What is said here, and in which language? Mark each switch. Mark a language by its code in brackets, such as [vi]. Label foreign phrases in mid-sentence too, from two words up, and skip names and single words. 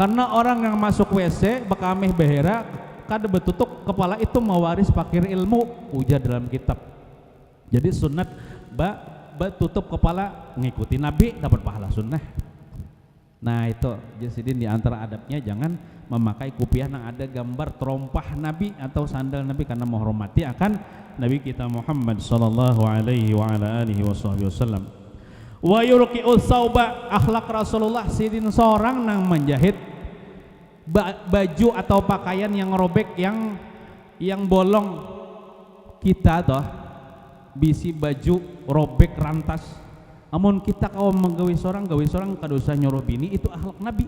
[bjn] Karena orang yang masuk WC bakami behera kada betutup kepala itu mewaris fakir ilmu, ujar dalam kitab. Jadi sunat betutup kepala mengikuti Nabi dapat pahala sunnah. Nah itu jasidin di antara adabnya jangan memakai kopiah yang ada gambar terompah Nabi atau sandal Nabi karena menghormati akan Nabi kita Muhammad [ar] صلى الله عليه وعلى آله وسلم. ويرقع ثوبا, [bjn] akhlak Rasulullah sidin seorang nang menjahit baju atau pakaian yang robek, yang bolong. Kita toh bisi baju robek rantas, amun kita kau menggawe seorang kada usah nyuruh bini, itu akhlak Nabi.